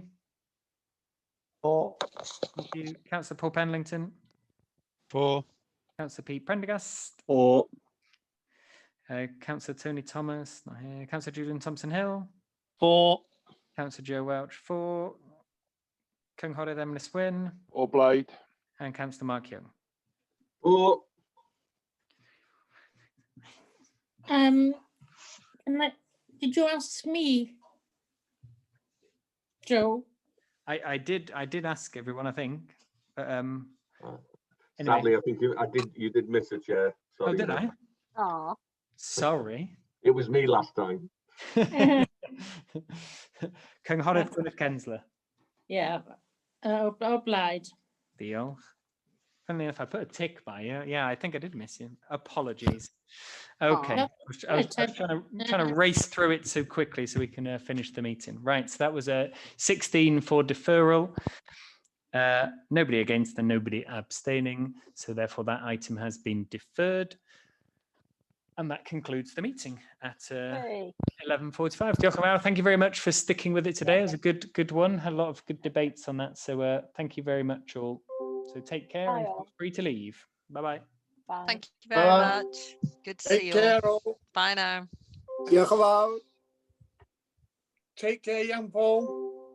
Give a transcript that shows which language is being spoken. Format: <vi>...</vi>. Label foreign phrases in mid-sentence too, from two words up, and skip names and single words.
<en>For. Thank you. Councillor Paul Penlington. For. Councillor Pete Prendergast. For. Councillor Tony Thomas, not here. Councillor Julian Thompson-Hill. For. Councillor Joe Welch. For.</en> <cy>Cynghorydd Emlyn Wyn. O blaid.</cy> <en>And Councillor Mark Young. For. Did you ask me, Joe? I did ask everyone, I think. But anyway. Sadly, I think you did miss it, Chair. Sorry. Oh, did I? Oh. Sorry. It was me last time.</en> <cy>Cynghorydd Gwyneth Kensler. Yeah. O blaid. Diolch.</cy> <en>Funnily enough, I put a tick by you. Yeah, I think I did miss you. Apologies. Okay. I was trying to race through it so quickly so we can finish the meeting. Right, so that was 16 for deferral. Nobody against and nobody abstaining. So therefore that item has been deferred. And that concludes the meeting at 11:45.</en> <cy>Diolch yn fawr.</cy> <en>Thank you very much for sticking with it today. It was a good one. Had a lot of good debates on that. So thank you very much all. So take care and feel free to leave. Bye-bye. Bye. Thank you very much. Good to see you all. Bye now.</en> <cy>Diolch yn fawr.</cy> <en>Take care, young Paul.</en>